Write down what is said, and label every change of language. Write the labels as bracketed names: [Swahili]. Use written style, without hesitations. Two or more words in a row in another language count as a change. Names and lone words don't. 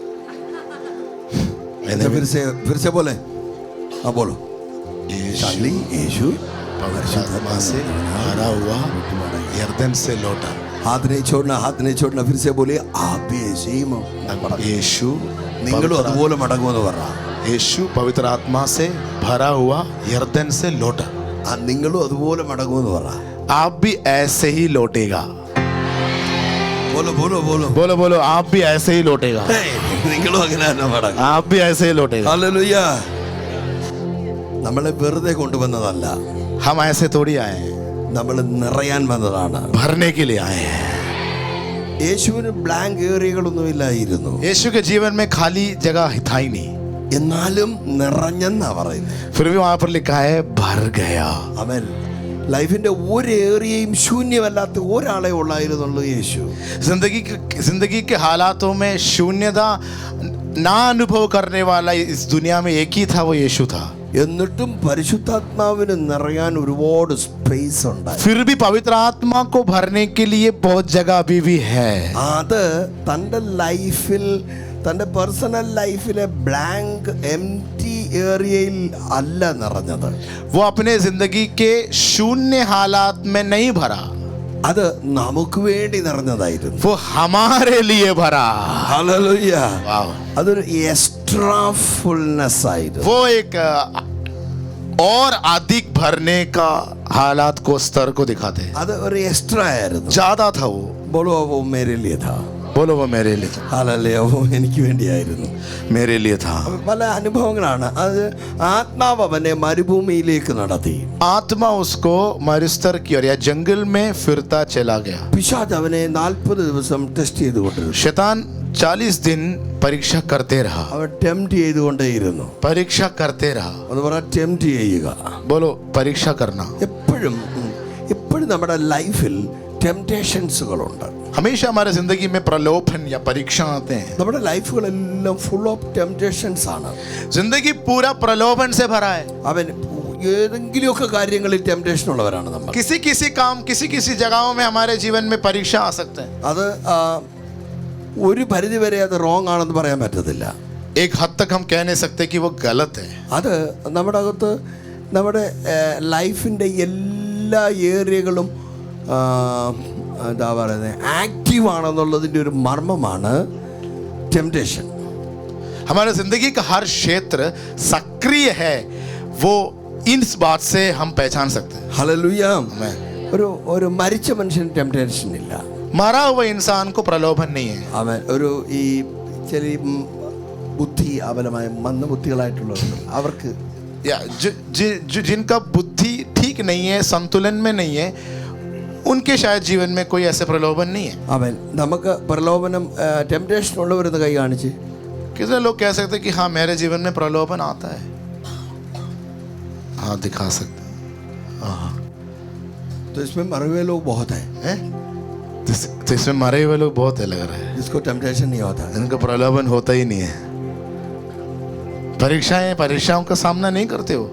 [Hindi] मैंने फिर से बोले. हाँ बोलो. शाली यीशु पवित्र आत्मा से भरा हुआ यरदन से लौटा. हाथ नहीं छोड़ना, हाथ नहीं छोड़ना. फिर से बोलिए, आप भी ऐसे ही यीशु [Malayalam] നിങ്ങളും അതുപോലെ മടങ്ങുമെന്ന് പറ. [Hindi] यीशु पवित्र आत्मा से भरा हुआ यरदन से लौटा. [Malayalam] നിങ്ങളും അതുപോലെ മടങ്ങുമെന്ന് പറ. [Hindi] आप भी ऐसे ही लौटेगा. बोलो बोलो बोलो बोलो बोलो. आप भी ऐसे ही लौटेगा. [Malayalam] നിങ്ങളും അങ്ങനെ തന്നെ മടങ്ങും. [Hindi] आप भी ऐसे ही लौटेगा. [Malayalam] ഹല്ലേലൂയ. നമ്മളെ വെറുതെ കൊണ്ടുവന്നതല്ല, [Hindi] हम ऐसे थोड़ी आए हैं, [Malayalam] നമ്മൾ നിറയാൻ വന്നതാണ്. [Hindi] भरने के लिए आए हैं. [Malayalam] യേശുവിന് ബ്ലാങ്ക് ഏരിയകളൊന്നും ഇല്ലായിരുന്നു. [Hindi] यीशु के जीवन में खाली जगह था ही नहीं, [Malayalam] എന്നാലും നിറഞ്ഞെന്നാ പറയുന്നത്. [Hindi] फिर भी वहां पर लिखा है भर गया. [Malayalam] അവൻ ലൈഫിന്റെ ഒരു ഏരിയയും ശൂന്യമല്ലാത്ത ഒരാളെ ഉള്ളായിരുന്നുള്ളൂ യേശു. [Hindi] जिंदगी के हालातों में शून्यता ना अनुभव करने वाला इस दुनिया में एक ही था, वो यीशु था. [Malayalam] എന്നിട്ടും പരിശുദ്ധാത്മാവിന് നിറയാൻ ഒരുപാട് സ്പേസ് ഉണ്ടായി. [Hindi] फिर भी पवित्र आत्मा को भरने के लिए बहुत जगह अभी भी है. [Malayalam] അത് തൻ്റെ ലൈഫിൽ, തൻ്റെ പേഴ്സണൽ ലൈഫിലെ [English] blank empty [Malayalam] ഏരിയയിൽ അല്ല നിറഞ്ഞത്. [Hindi] वो अपने जिंदगी के शून्य हालात में नहीं भरा, [Malayalam] അത് നമുക്ക് വേണ്ടി നിറഞ്ഞതായിരുന്നു. [Hindi] वो हमारे लिए भरा. [Malayalam] ഹല്ലേലൂയ. [Hindi] वाह. [Malayalam] അതൊരു [English] extra fullness [Malayalam] ആയിരുന്നു. [Hindi] वो एक और अधिक भरने का हालात को स्तर को दिखाते हैं. [Malayalam] അത് ഒരു എക്സ്ട്രാ ആയിരുന്നു. [Hindi] ज्यादा था वो. बोलो वो मेरे लिए था. बोलो वो मेरे लिए था, [Malayalam] ഹല്ലേലൂയ. ഓ എനിക്ക് വേണ്ടിയായിരുന്നു. [Hindi] मेरे लिए था. [Malayalam] പല അനുഭവങ്ങളാണ്. അത് ആത്മാവ് അവനെ മരുഭൂമിയിലേക്ക് നടത്തി. [Hindi] आत्मा उसको मरुस्थल की ओर या जंगल में फिरता चला गया. [Malayalam] പിശാച് അവനെ 40 ദിവസം ടെസ്റ്റ് ചെയ്തുകൊണ്ടിരുന്നു. [Hindi] शैतान 40 दिन परीक्षा करते रहा. [Malayalam] അവൻ ടെംപ്റ്റ് ചെയ്തുകൊണ്ടേയിരുന്നു. [Hindi] परीक्षा करते रहा. [Malayalam] എന്ന് പറഞ്ഞാൽ ടെംപ്റ്റ് ചെയ്യുക. [Hindi] बोलो परीक्षा करना. [Malayalam] എപ്പോഴും നമ്മുടെ ലൈഫിൽ ടെംപ്റ്റേഷൻസുകളുണ്ട്. [Hindi] हमेशा हमारे जिंदगी में प्रलोभन या परीक्षा आते हैं. [Malayalam] നമ്മുടെ ലൈഫുകളെല്ലാം [English] full of temptations [Malayalam] ആണ്. [Hindi] जिंदगी पूरा प्रलोभन से भरा है. [Malayalam] അവൻ ഏതെങ്കിലുമൊക്കെ കാര്യങ്ങളിൽ ടെംപ്റ്റേഷൻ ഉള്ളവരാണ് നമ്മൾ. [Hindi] किसी किसी काम, किसी किसी जगहों में हमारे जीवन में परीक्षा आ सकते हैं. [Malayalam] അത് ഒരു പരിധി വരെ അത് റോങ് ആണെന്ന് പറയാൻ പറ്റത്തില്ല. [Hindi] एक हद तक हम कह नहीं सकते कि वो गलत है. [Malayalam] അത് നമ്മുടെ അകത്ത് നമ്മുടെ ലൈഫിൻ്റെ എല്ലാ ഏരിയകളും എന്താ പറയുന്നത് ആക്റ്റീവ് ആണെന്നുള്ളതിൻ്റെ ഒരു മർമ്മമാണ് ടെംപ്റ്റേഷൻ. [Hindi] हमारे जिंदगी का हर क्षेत्र सक्रिय है, वो इस बात से हम पहचान सकते हैं. [Malayalam] ഹല്ലേലൂയ. [Hindi] आमीन. [Malayalam] ഒരു മരിച്ച മനുഷ്യന് ടെംപ്റ്റേഷൻ ഇല്ല. [Hindi] मरा हुआ इंसान को प्रलोभन नहीं है. [Malayalam] അവൻ ഒരു ഈ ചില ബുദ്ധി അബലമായ മന്ദബുദ്ധികളായിട്ടുള്ളവർ അവർക്ക് [Hindi] या जिनका बुद्धि ठीक नहीं है, संतुलन में नहीं है, उनके शायद जीवन में कोई ऐसे प्रलोभन नहीं है. [Malayalam] അവൻ നമുക്ക് പ്രലോഭനം ടെംപ്റ്റേഷൻ ഉള്ളവരെന്ന് കൈ കാണിച്ച് [Hindi] कितने लोग कह सकते हैं कि हाँ मेरे जीवन में प्रलोभन आता है? हाँ दिखा सकते हैं. हाँ. तो इसमें मरे हुए लोग बहुत हैं हैं? तो इसमें मरे हुए लोग बहुत है लग रहा है. जिसको टेम्पटेशन नहीं होता. इनको प्रलोभन होता ही नहीं है. परीक्षाओं का सामना नहीं करते हो.